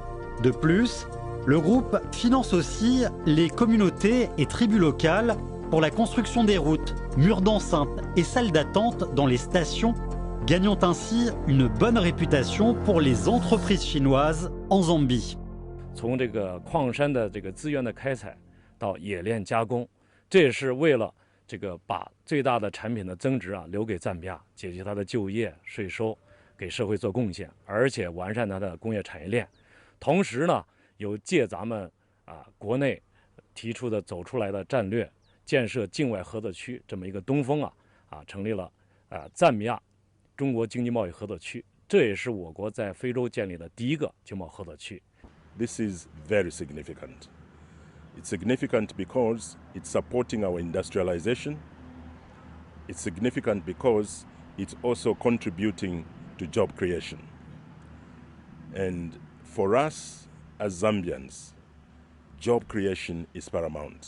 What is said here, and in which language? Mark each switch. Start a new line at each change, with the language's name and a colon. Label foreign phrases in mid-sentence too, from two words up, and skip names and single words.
French: De plus, le groupe finance aussi les communautés et tribus locales pour la construction des routes, murs d'enceinte et salles d'attente dans les stations, gagnant ainsi une bonne réputation pour les entreprises chinoises en Zambie.
Chinese: 从这个矿山的这个资源的开采到冶炼加工，这也是为了这个把最大的产品的增值留给赞比亚，解决它的就业、税收，给社会做贡献，而且完善它的工业产业链。同时呢，有借咱们国内提出的走出来的战略，建设境外合作区这么一个东风成立了赞比亚中国经济贸易合作区，这也是我国在非洲建立的第一个经贸合作区。
English: This is very significant. It's significant because it's supporting our industrialization. It's significant because it's also contributing to job creation. And for us as Zambians, job creation is paramount.